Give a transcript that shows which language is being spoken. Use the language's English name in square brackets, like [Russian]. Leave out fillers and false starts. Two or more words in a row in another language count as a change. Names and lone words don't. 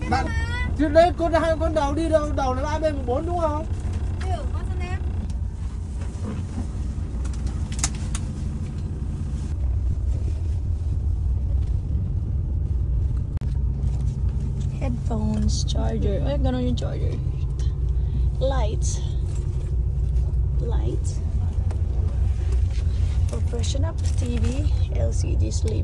[Vietnamese] Bạn trước đấy con đầu đi đâu? Đầu là 3B14 đúng không? Được, con xin em. [English] Headphones, charger. [Filipino] Ay, ganun yung charger. [English] Lights. Lights. For freshen up, TV, LCD sleep.